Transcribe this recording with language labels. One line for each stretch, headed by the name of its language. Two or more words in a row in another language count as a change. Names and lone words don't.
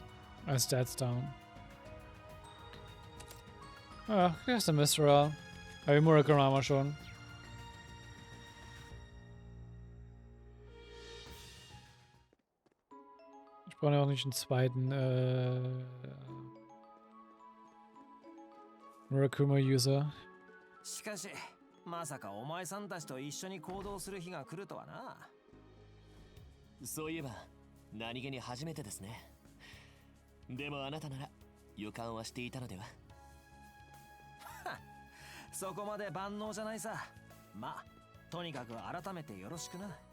English: Als stats down. Ah, here's the Misra.
German: Aber die Murakura haben wir schon. Ich brauche ja auch nicht einen zweiten Murakuma-User.
Japanese: しかし、まさかお前さんたちと一緒に行動する日が来るとはな。そういえば何気に初めてですね。でもあなたなら予感はしていたのでは。そこまで万能じゃないさ。まあ、とにかく改めてよろしくな。